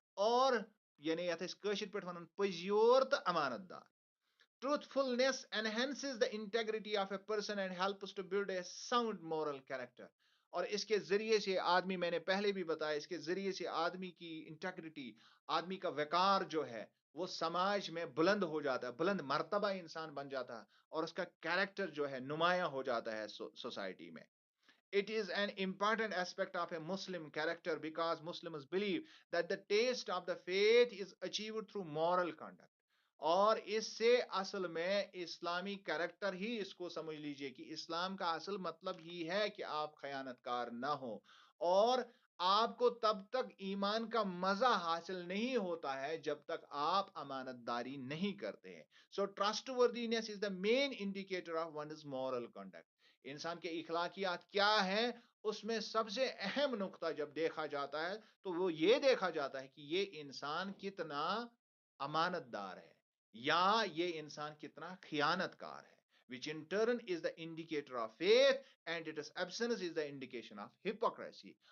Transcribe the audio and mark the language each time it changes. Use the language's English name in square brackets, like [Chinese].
[Kashmiri] اور یعنی یتھ اس کاشر پہ ونان پزیور تو امانت دار. [English] Truthfulness enhances the integrity of a person and helps to build a sound moral character. [Urdu] اور اس کے ذریعے سے آدمی, میں نے پہلے بھی بتایا, اس کے ذریعے سے آدمی کی انٹیگریٹی, آدمی کا وقار جو ہے وہ سماج میں بلند ہو جاتا ہے, بلند مرتبہ انسان بن جاتا ہے, اور اس کا کیریکٹر جو ہے نمایاں ہو جاتا ہے سوسائٹی میں. [English] It is an important aspect of a Muslim character because Muslims believe that the taste of the faith is achieved through moral conduct. [Urdu] اور اس سے اصل میں اسلامی کریکٹر ہی, اس کو سمجھ لیجئے کہ اسلام کا اصل مطلب ہی ہے کہ آپ خیانت کار نہ ہو, اور آپ کو تب تک ایمان کا مزہ حاصل نہیں ہوتا ہے جب تک آپ امانت داری نہیں کرتے ہیں. [English] So trustworthiness is the main indicator of one's moral conduct. [Urdu] انسان کے اخلاقیات کیا ہیں, اس میں سب سے اہم نقطہ جب دیکھا جاتا ہے تو وہ یہ دیکھا جاتا ہے کہ یہ انسان کتنا امانت دار ہے, یا یہ انسان کتنا خیانت کار ہے, [English] which in turn is the indicator of faith and its absence is the indication of hypocrisy.